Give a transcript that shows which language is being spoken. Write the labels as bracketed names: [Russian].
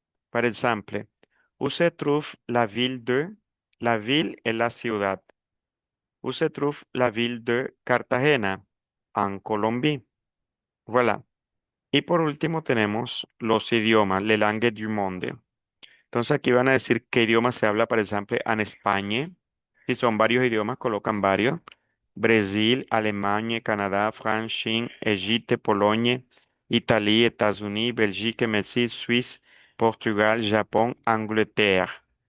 [Spanish] Por ejemplo, [French] où se trouve la ville [Spanish] es la ciudad. [French] Où se trouve la ville de Cartagena? En Colombie. Voilà. [Spanish] Y por último tenemos los idiomas, [French] les langues du monde. [Spanish] Entonces aquí van a decir qué idioma se habla, por ejemplo, en España. Si son varios idiomas, colocan varios. Brasil, Alemania, Canadá, Francia, China, Egipto, Polonia, Italia, Estados Unidos, Bélgica, México, Suiza, Portugal, Japón, Inglaterra.